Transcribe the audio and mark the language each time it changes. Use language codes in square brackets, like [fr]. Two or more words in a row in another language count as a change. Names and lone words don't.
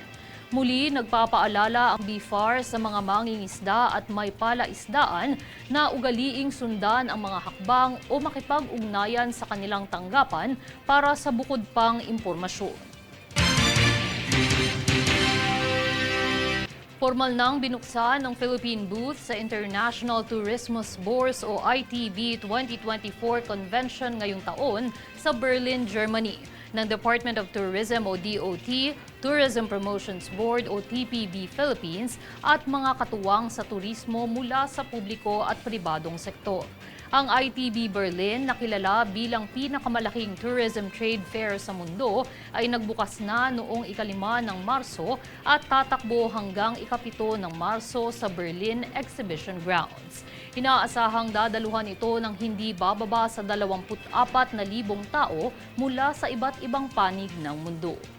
[tl] Muli, nagpapaalala ang BFAR sa mga mangingisda at may palaisdaan na ugaliing sundan ang mga hakbang o makipag-ugnayan sa kanilang tanggapan para sa bukod pang impormasyon. Formal nang binuksan ng [en] Philippine booth [tl] sa International Tourismus Bourse o ITB 2024 Convention ngayong taon sa Berlin, Germany, ng Department of Tourism o DOT, Tourism Promotions Board o TPB Philippines at mga katuwang sa turismo mula sa publiko at pribadong sektor. Ang ITB Berlin, na kilala bilang pinakamalaking [en] tourism trade fair [tl] sa mundo, ay nagbukas na noong ika-5 ng Marso at tatakbo hanggang ika-7 ng Marso sa Berlin Exhibition Grounds. Inaasahang dadaluhan ito ng hindi bababa sa 24,000 tao mula sa iba't ibang panig ng mundo.